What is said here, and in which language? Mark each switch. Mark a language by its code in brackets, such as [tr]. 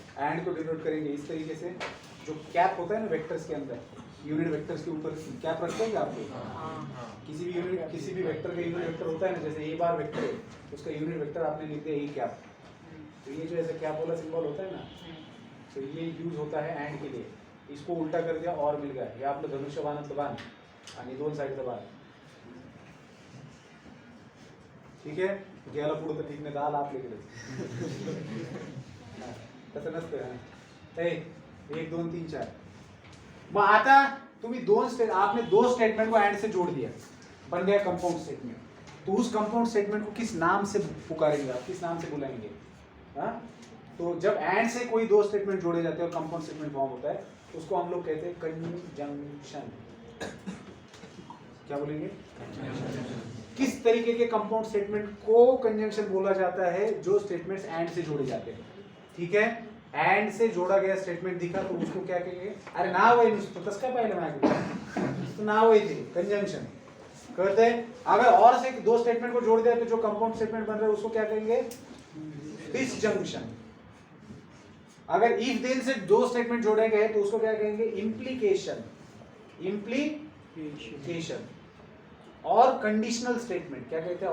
[hi] And को denote करेंगे इस तरीके से, जो कैप होता है ना वेक्टर्स के अंदर, यूनिट वेक्टर्स के ऊपर कैप रखते हैं आप लोग। किसी भी यूनिट, किसी भी वेक्टर का यूनिट वेक्टर होता है ना, जैसे ए बार वेक्टर है, उसका यूनिट वेक्टर आपने लिख दिया ए कैप, तो ये जो ऐसे कैप वाला सिंबल होता है ना, तो ये यूज होता है एंड के लिए। इसको उल्टा कर दिया और मिल गया, [mr] ये आपलं धनुष्य बाणातलं बाण आणि दोन साईडचं बाण। ठीक आहे, गेला पुढे तर ठीक नाही, आला आपल्याकडे तसं नसतं। 1 2 3 4। मग आता तुम्ही [hi] आपने दो स्टेटमेंट को एंड से जोड़ दिया, बन गया कंपाउंड स्टेटमेंट। तो उस कंपाउंड स्टेटमेंट को किस नाम से पुकारेंगे आप, किस नाम से बुलाएंगे? हाँ, तो जब एंड से कोई दो स्टेटमेंट जोड़े जाते हैं और कंपाउंड स्टेटमेंट फॉर्म होता है, उसको हम लोग कहते हैं कंजंक्शन। क्या बोलेंगे? किस तरीके के कंपाउंड स्टेटमेंट को कंजंक्शन बोला जाता है? जो स्टेटमेंट्स एंड से जोड़े जाते हैं। ठीक है, एंड से जोड़ा गया स्टेटमेंट दिखा तो उसको क्या कहेंगे? [mr] अरे नाव आहे नुसतं, तसं काय पाहिलं माझ्याकडे, तो नाव आहे ते [hi] कंजंक्शन कहते हैं। अगर और से दो स्टेटमेंट को जोड़ दिया तो जो कंपाउंड स्टेटमेंट बन रहा है उसको क्या कहेंगे? डिसजंक्शन। अगर इफ देन से दो स्टेटमेंट जोड़े गए तो उसको क्या कहेंगे? इम्प्लीकेशन। इम्प्लीकेशन। और कंडीशनल स्टेटमेंट क्या कहते हैं?